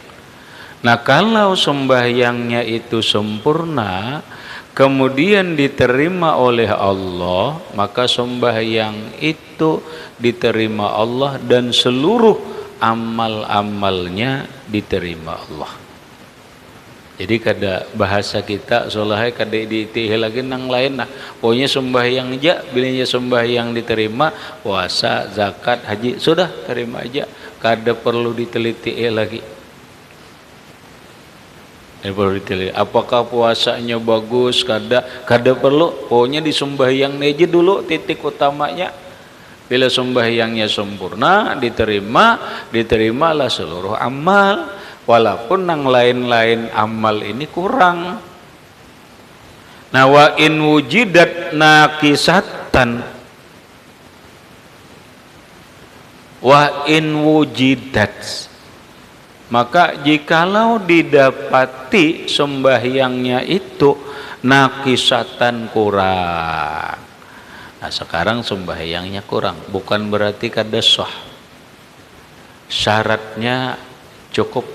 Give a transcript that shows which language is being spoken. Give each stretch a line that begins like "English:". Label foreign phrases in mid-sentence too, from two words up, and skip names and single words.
Banjar: Nah, kalau sembahyangnya itu sempurna, kemudian diterima oleh Allah, maka sembahyang itu diterima Allah dan seluruh amal-amalnya diterima Allah. Jadi kada bahasa kita solahai kada diitih lagi nang lain nah. Pokoknya sembahyang aja, bilanya sembahyang diterima, puasa, zakat, haji sudah terima aja, kada perlu diteliti lagi. Perlu diteliti. Apakah puasanya bagus? Kada perlu. Pokoknya di sembahyang aja dulu titik utamanya. Bila sembahyangnya sempurna, diterimalah seluruh amal. Walaupun yang lain-lain amal ini kurang. Nah,
Arabic: وإن وجدت ناقصة وإن وجدت,
Banjar: maka jikalau didapati sembahyangnya itu naqisatan kurang. Nah, sekarang sembahyangnya kurang, bukan berarti kada sah. Syaratnya cukup.